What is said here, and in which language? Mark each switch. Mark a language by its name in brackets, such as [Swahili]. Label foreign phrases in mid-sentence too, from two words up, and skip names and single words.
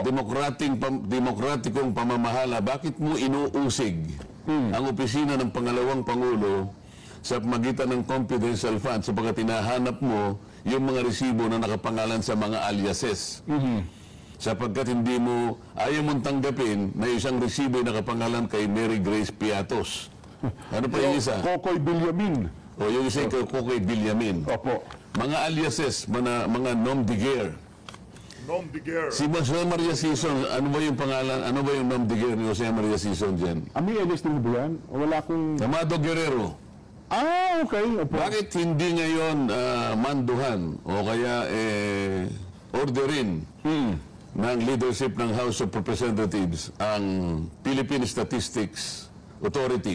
[Filipino] at demokratikong pamamahala, bakit mo inuusig ang opisina ng pangalawang Pangulo sa magitan ng [English] confidential fund [Filipino] sapagkat tinahanap mo yung mga resibo na nakapangalan sa mga aliases? Sapagkat ayaw mong tanggapin na isang resibo ay nakapangalan kay Mary Grace Piatos. Ano pa yung isa? Kokoy Bilyamin. O yung isa kay Kokoy Villamin. Opo. Mga aliases, mga [French] nom de guerre. Nom de guerre. [Filipino] Si Jose Maria Sison, ano ba yung pangalan, ano ba yung [French] nom de guerre [Filipino] ni Jose Maria Sison dyan? Ami, Enes din ba yan? Wala akong... Amado Guerrero. Okay. Opo. Bakit hindi ngayon manduhan o kaya orderin ng leadership ng House of Representatives ang Philippine Statistics Authority?